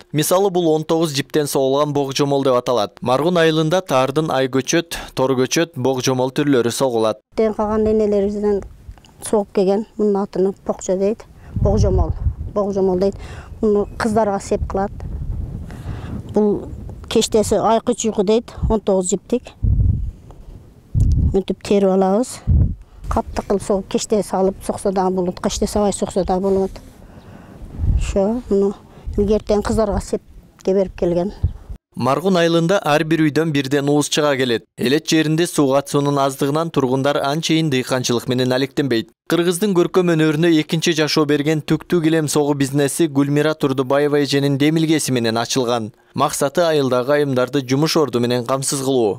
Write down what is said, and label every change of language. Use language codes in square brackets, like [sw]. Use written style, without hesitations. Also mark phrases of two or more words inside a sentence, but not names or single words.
[ky] Мисалы бул 19 жиптен согулган бог жомол деп аталат. Маргун айылында таардын ай көчөт, тор көчөт, бог жомол түрлөрү согулат. Тен калган энелерибизден согуп келген, мунун атын покчо дейт, бог жомол дейт. Муну кыздарга сеп кылат. [kk] Бул кештесі айқы чүйқы дейді, 19 жіптік. Мүнтіп теріп алауыз. Қатты қыл соғып кеште салып соқса да болады, кеште сабай соқса да болады. Шо, мұны үлгертен қыздарға сепке беріп келген. [ky] Маргун айылында ар бир үйдөн бирден ууз чыга келет. Элет жеринде суу катуунун аздыгынан тургундар анчейин дыйканчылык менен алектенбейт. Кыргыздын көркөм өнөрүнө экинчи жашоо берген түктүү килем согуу бизнеси Гүлмира Турдубаева эженин демилгеси менен ачылган. Максаты айылдагы айымдарды жумуш орду менен камсыз кылуу.